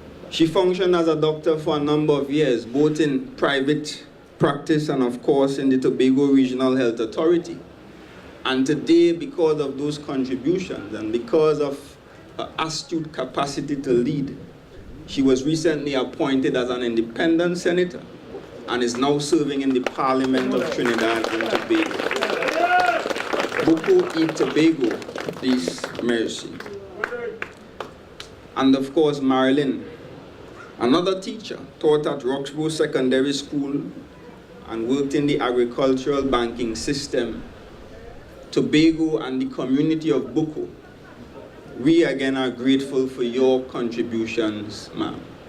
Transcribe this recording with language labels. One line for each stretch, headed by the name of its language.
English: She functioned as a doctor for a number of years, both in private practice and of course in the Tobago Regional Health Authority. And today, because of those contributions and because of her astute capacity to lead, she was recently appointed as an independent senator and is now serving in the Parliament of Trinidad and Tobago.
French: Buccoo et Tobago, dis merci.
English: And of course, Marilyn, another teacher, taught at Roxborough Secondary School and worked in the agricultural banking system. Tobago and the community of Buccoo, we again are grateful for your contributions, ma'am.